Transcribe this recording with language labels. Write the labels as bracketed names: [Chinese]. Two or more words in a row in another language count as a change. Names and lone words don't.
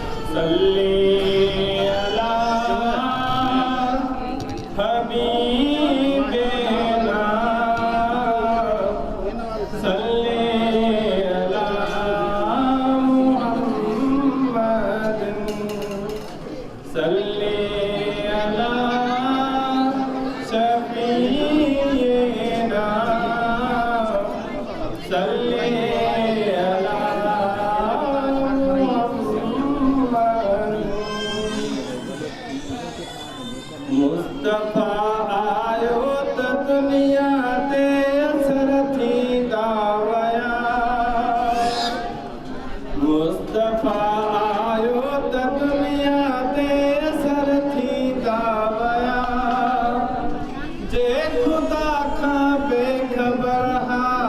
[Arabic] صلي على حبيبنا صلي على محمد صلي على मुहम्मदिन सल्ली अला شفيعنا صلي على [Sindhi] मुस्तफा आयो त दुनिया ते असर थी दावया मुस्तफा आयो त दुनिया ते असर थी दावया जे खुदा खां बेखबर हा